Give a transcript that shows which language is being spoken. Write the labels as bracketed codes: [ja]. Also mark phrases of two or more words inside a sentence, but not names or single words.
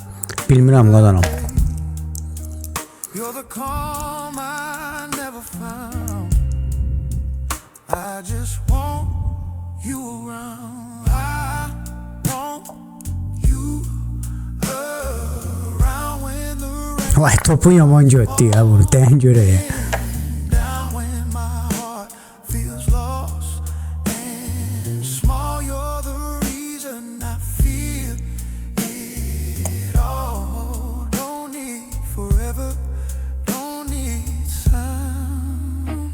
[az] Bilmirəm qadanam. [en] You're the calm I never found. I just want you around. I want you [az] Vay topun yaman götdü ya bunu. Dən görək. [en] Down when my heart feels lost and small, you're the reason I feel it all. Don't need forever, don't need sound.